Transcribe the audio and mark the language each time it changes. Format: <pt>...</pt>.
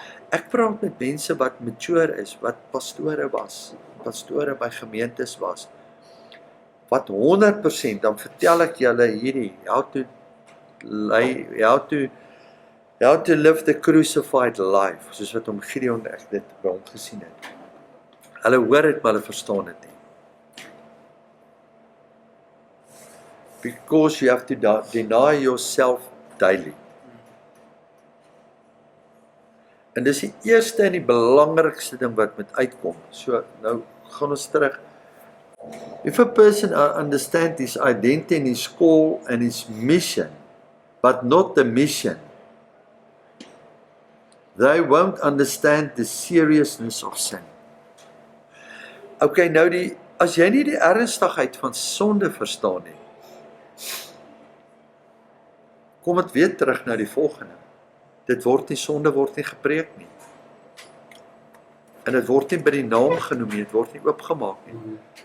<af>Ek praat met mense wat mature is, wat pastore by gemeentes was, wat 100%, dan vertel ek julle hierdie,</af> <en>how to live the crucified life,</en> <af>soos wat om Gideon ek dit by hom gesien het. Hulle hoor het, maar hulle verstaan dit nie.</af> <en>Because you have to deny yourself daily.</en> <af>En dis die eerste en die belangrikste ding wat moet uitkom. So, nou gaan ons terug.</af> <en>If a person understands his identity and his call and his mission, but not the mission, they won't understand the seriousness of sin.</en> <af>Okay, nou as jy nie die ernstigheid van sonde verstaan nie, kom dit weer terug na die volgende. Sonde word nie gepreek nie. En dit word nie by die naam genoem nie, dit word nie oopgemaak nie.</af>